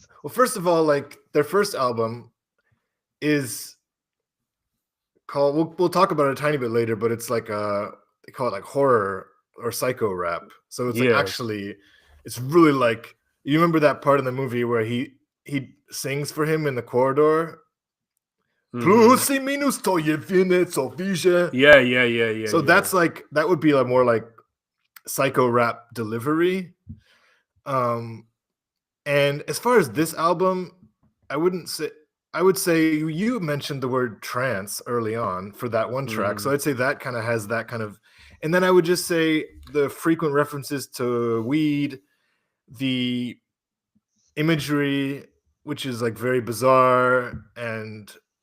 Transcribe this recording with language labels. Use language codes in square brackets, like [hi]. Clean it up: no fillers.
[en] Well, first of all, like their first album is called. We'll talk about it a tiny bit later, but it's like they call it like horror or psycho rap. So it's like actually, it's really like, you remember that part in the movie where he sings for him in the corridor. [pl] Plus y minus to jedyne co widzę. [en] Yeah. So that's like, that would be a more like psycho rap delivery. And as far as this album, I would say you mentioned the word trance early on for that one track. So I'd say that kind of has that kind of, and then I would just say the frequent references to weed, the imagery, which is like very bizarre, and